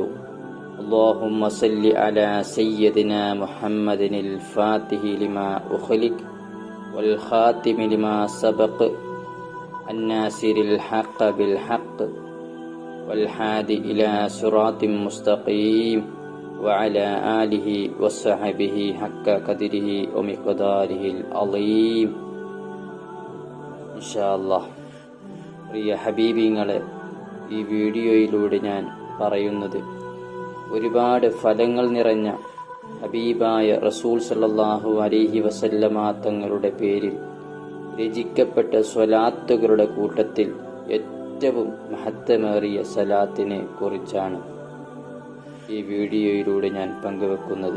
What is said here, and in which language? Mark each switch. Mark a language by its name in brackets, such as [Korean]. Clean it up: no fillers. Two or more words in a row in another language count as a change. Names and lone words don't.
[Arabic] اللهم صل على سيدنا محمد الفاتح لما أخلق والخاتم لما سبق الناصر الحق بالحق والهادي إلى صراط مستقيم وعلى آله وصحبه حق قدره ومقداره العظيم. إن شاء الله. [Malayalam] പ്രിയ ഹബീബിങ്ങളെ, ഈ വീഡിയോയിലൂടെ ഞാൻ പറയുന്നത് ഒരുപാട് ഫലങ്ങൾ നിറഞ്ഞ ഹബീബായ റസൂൽ [Arabic] صلى الله عليه وسلم [Malayalam] തങ്ങളുടെ പേരിൽ രചിക്കപ്പെട്ട സ്വലാത്തുകളുടെ കൂട്ടത്തിൽ ഏറ്റവും മഹത്വമേറിയ സലാത്തിനെ കുറിച്ചാണ് ഈ വീഡിയോയിലൂടെ ഞാൻ പങ്കുവെക്കുന്നത്.